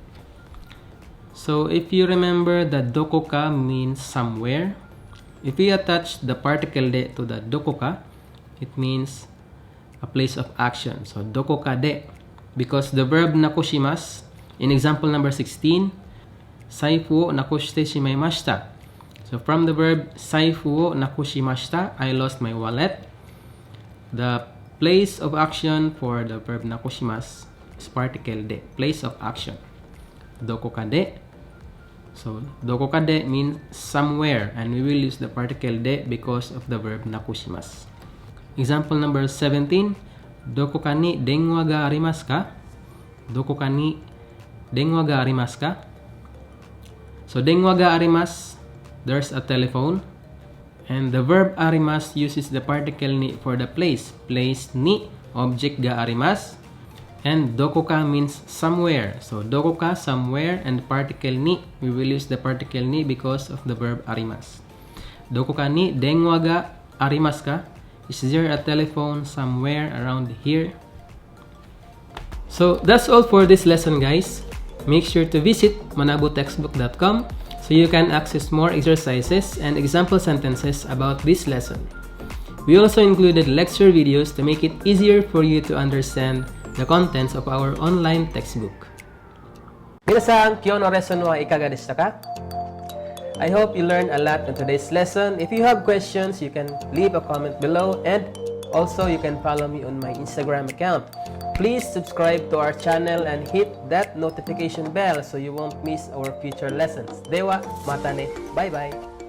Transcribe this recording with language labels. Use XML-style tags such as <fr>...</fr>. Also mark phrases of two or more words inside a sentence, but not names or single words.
<en>So if you remember, the dokoka means somewhere. If we attach the particle de to the dokoka, it means a place of action. So</en> <ja>どこかで.</ja> <en>because the verb nakushimasu, in example number 16,</en> <ja>財布をなくしてしまいました.</ja> <en>So from the verb</en> <ja>財布をなくしました,</ja> <en>I lost my wallet. The place of action for the verb nakushimasu is particle de, place of action.</en> <ja>どこかで.</ja> <en>So</en> <ja>どこかで</ja> <en>means somewhere, and we will use the particle de because of the verb nakushimasu. Example number 17,</en> <ja>どこかに電話がありますか? どこかに電話がありますか? So 電話があります,</ja> <en>there's a telephone, and the verb arimasu uses the particle ni for the place. Place ni, object</en> <ja>があります,</ja> <en>and</en> <ja>どこか</ja> <en>means somewhere. So</en> <ja>どこか,</ja> <en>somewhere, and particle ni, we will use the particle ni because of the verb arimasu.</en> <ja>どこかに電話がありますか?</ja> <en>Is there a telephone somewhere around here? So that's all for this lesson, guys. Make sure to visit manabutextbook.com so you can access more exercises and example sentences about this lesson. We also included lecture videos to make it easier for you to understand the contents of our online textbook.</en> <ja>皆さん、今日のレッスンはいかがでしたか?</ja> <en>I hope you learned a lot in today's lesson. If you have questions, you can leave a comment below, and also you can follow me on my Instagram account. Please subscribe to our channel and hit that notification bell so you won't miss our future lessons.</en> <ja>では、またね.</ja> <en>Bye-bye.</en>